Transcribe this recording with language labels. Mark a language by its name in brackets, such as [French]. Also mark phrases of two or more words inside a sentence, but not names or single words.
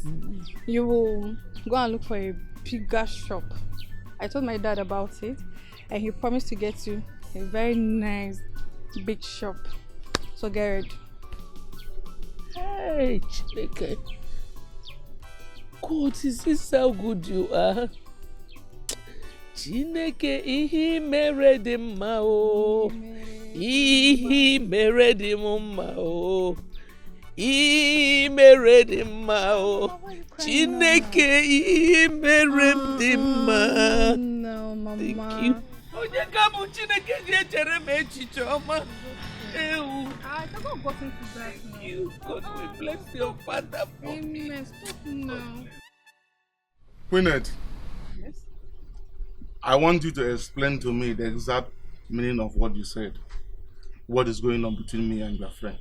[English] You will go and look for a bigger shop. I told my dad about it, and he promised to get you a very nice big shop. So get ready. Hey, Chineke. God, is this how good you are? [Igbo] Chineke, ihe mere dị mma o. Ihe mere dị mma o. Ihe mere dị mma o. Chineke, ihe mere dị mma. [English] No, Mama. Thank you. [Igbo] Onye gamu Chineke ga-echere m echiche ọma. Ewu. [English] I haven't gotten to that now. You, God will bless your father for me. Amen. Stop now. Queenette, Yes? I want you to explain to me the exact meaning of what you said. What is going on between me and your friend?